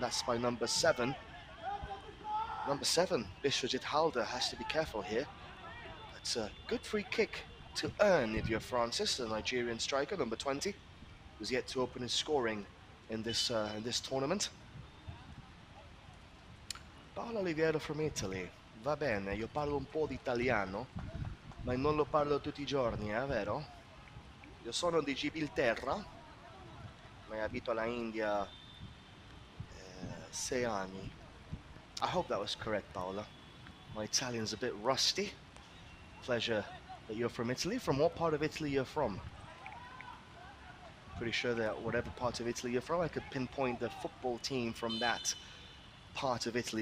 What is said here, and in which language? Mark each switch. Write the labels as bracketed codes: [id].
[en] That's by number 7. Number 7, Biswajit Halder, has to be careful here. That's a good free kick to earn if you're Francis, the Nigerian striker, number 20. Who's yet to open his scoring in this tournament. Paolo Oliviero from Italy. [it] Va bene, io parlo un po' di italiano, ma non lo parlo tutti I giorni, vero? Io sono di Gibilterra, ma abito alla India 6 anni. [en] I hope that was correct, Paola. My Italian's a bit rusty. Pleasure that you're from Italy. From what part of Italy you're from? Pretty sure that whatever part of Italy you're from, I could pinpoint the football team from that part of Italy.